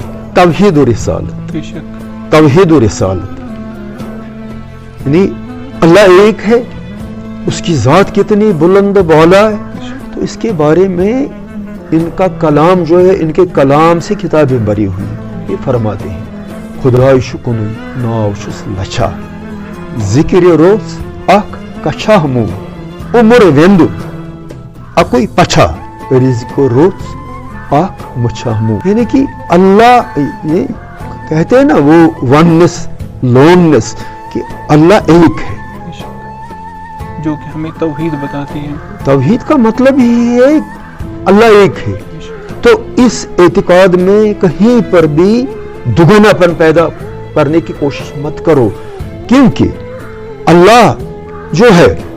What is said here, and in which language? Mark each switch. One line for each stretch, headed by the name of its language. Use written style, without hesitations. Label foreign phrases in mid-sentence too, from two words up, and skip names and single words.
Urdu: توحید و رسالت، توحید و رسالت، یعنی اللہ ایک ہے، اس کی ذات کتنی بلند بالا ہے، تو اس کے بارے میں ان کا کلام جو ہے، ان کے کلام سے کتابیں بری ہوئی ہیں۔ یہ فرماتے ہیں
Kashmiri: خدای شکنی ناوشس لچھا ذکر روز اک کچھا ہمو عمر ویندو اکوئی پچھا رزق روز اک مچھا ہمو،
Urdu: یعنی کہ اللہ یہ کہتے ہیں نا وہ
Kashmiri: وننس لوننس،
Urdu: کہ اللہ ایک ہے، جو کہ ہمیں توحید بتاتی ہے۔ توحید کا مطلب ہی ہے اللہ ایک ہے، تو اس اعتقاد میں کہیں پر بھی دگنا پن پیدا کرنے کی کوشش مت کرو، کیونکہ اللہ جو ہے